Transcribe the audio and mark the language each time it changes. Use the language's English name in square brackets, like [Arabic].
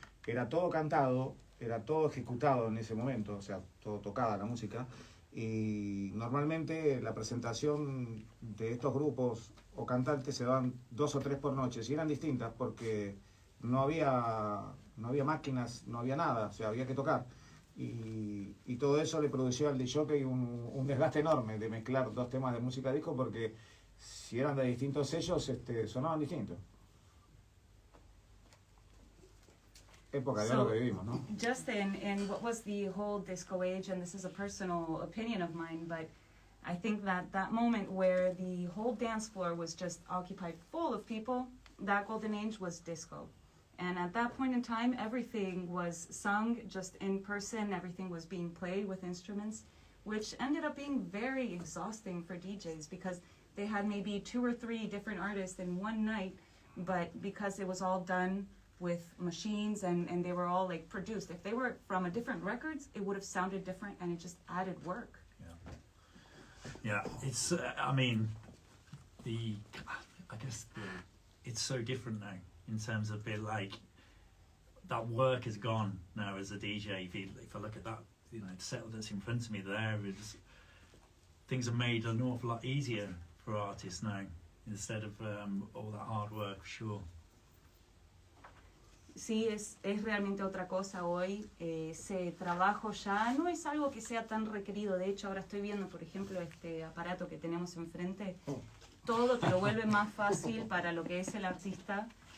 [Spanish] Era todo cantado, era todo ejecutado en ese momento, o sea, todo tocada la música, y normalmente la presentación de estos grupos o cantantes se daban 2 o 3 por noche, y eran distintas porque no había máquinas, no había nada, o sea, había que tocar. Y todo eso le producía al DJ un desgaste enorme de mezclar 2 temas de música disco porque si eran de distintos sellos, sonaban distintos. Época de oro que vivimos, ¿no? [English] Justin, and what was the whole disco age, and this is a personal opinion of mine, but I think that moment where the whole dance floor was just occupied full of people, that golden age was disco. And at that point in time, everything was sung just in person, everything was being played with instruments, which ended up being very exhausting for DJs because they had maybe 2 or 3 different artists in one night, but because it was all done with machines and they were all like produced. If they were from a different records, it would have sounded different and it just added work. Yeah, it's, I mean, it's so different now in terms of like, that work is gone now as a DJ. If I look at that, you know, the set that's in front of me there, things are made an awful lot easier for artists now instead of all that hard work, for sure. [Spanish] Sí, es realmente otra cosa hoy. Ese trabajo ya no es algo que sea tan requerido. De hecho, ahora estoy viendo, por ejemplo, este aparato que tenemos enfrente. Todo te lo vuelve más fácil para lo que es el artista.